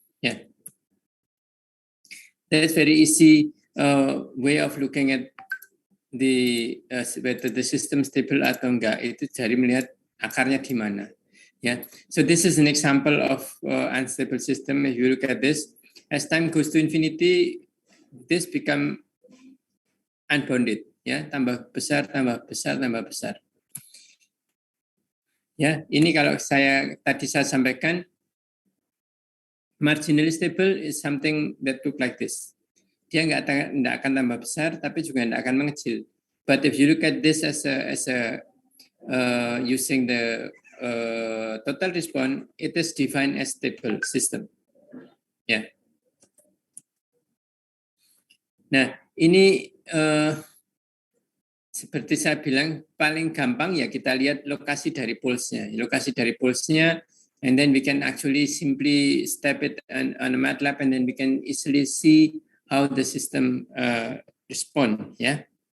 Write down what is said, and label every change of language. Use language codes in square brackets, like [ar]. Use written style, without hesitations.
[en] Yeah, that's very easy way of looking at the whether the system stable [id] atau enggak. Itu dari melihat akarnya di mana. [en] Yeah, so this is an example of unstable system. If you look at this, as time goes to infinity, this become unbounded. [id] Ya, tambah besar, tambah besar, tambah besar. Ya, ini kalau saya sampaikan, [en] marginally stable is something that look like this. [id] Dia nggak akan tambah besar, tapi juga nggak akan mengecil. [en] But if you look at this as a using the total response, it is defined as stable system. [id] Ya. Nah, ini seperti saya bilang paling gampang ya kita lihat lokasi dari pulse-nya. Lokasi dari pulse-nya, [en] and then we can actually simply step it on a MATLAB, and then we can easily see how the system respond. Ya.